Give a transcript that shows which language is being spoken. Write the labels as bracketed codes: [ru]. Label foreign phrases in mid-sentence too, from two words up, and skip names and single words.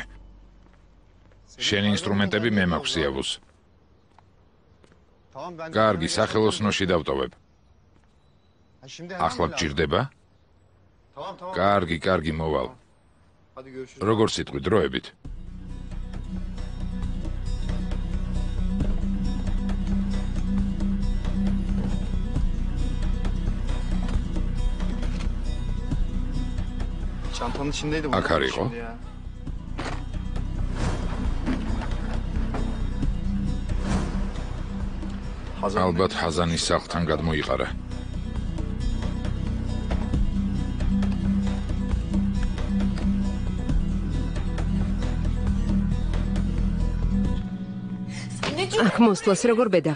[ka] შენი ინსტრუმენტები მე მაქვს სიავუს. კარგი, სახელოსნოში დავტოვებ. ახლა გჭირდება? კარგი, მოვალ. როგორ სიტყვი დროებით? [tr] Çantanın içindeydi bu. [ka] Akar იყო? ალბათ ჰაზანის სახლთან გადმოიყარა. აქ მოსვლას როგორ ბედავ?